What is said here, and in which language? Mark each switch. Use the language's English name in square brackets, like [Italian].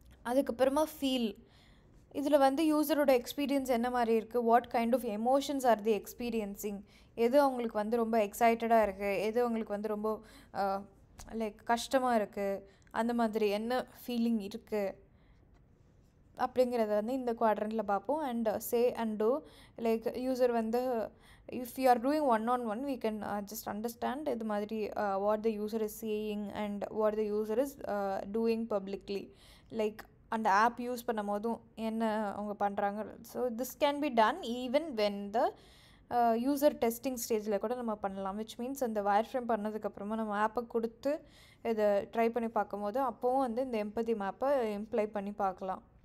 [Tamil] அதுக்கப்புறமா ஃபீல். இதில் வந்து யூசரோட எக்ஸ்பீரியன்ஸ் என்ன மாதிரி இருக்குது, [English] what kind of emotions are the experiencing, [Tamil] எது அவங்களுக்கு வந்து ரொம்ப எக்ஸைட்டடாக இருக்குது, எது அவங்களுக்கு வந்து ரொம்ப லைக் கஷ்டமாக இருக்குது, அந்த மாதிரி என்ன ஃபீலிங் இருக்குது அப்படிங்கிறத வந்து இந்த குவாட்ரண்ட்டில் பார்ப்போம். [English] and say and do, like user வந்து if you are doing one we can just understand [Tamil] இது மாதிரி [English] what the user is saying and what the user is doing publicly. [Tamil] Like அந்த ஆப் யூஸ் பண்ணும் போதும் என்ன அவங்க பண்ணுறாங்க. [English] so this can be done even when the user testing ஸ்டேஜில் [Tamil] கூட நம்ம பண்ணலாம். விச் மீன்ஸ் அந்த வயர் ஃப்ரேம் பண்ணதுக்கப்புறமா நம்ம ஆப்பை கொடுத்து இதை ட்ரை பண்ணி பார்க்கும்போது அப்போவும் வந்து இந்த எம்பத்தி மேப்பை இம்ப்ளை பண்ணி பார்க்கலாம்.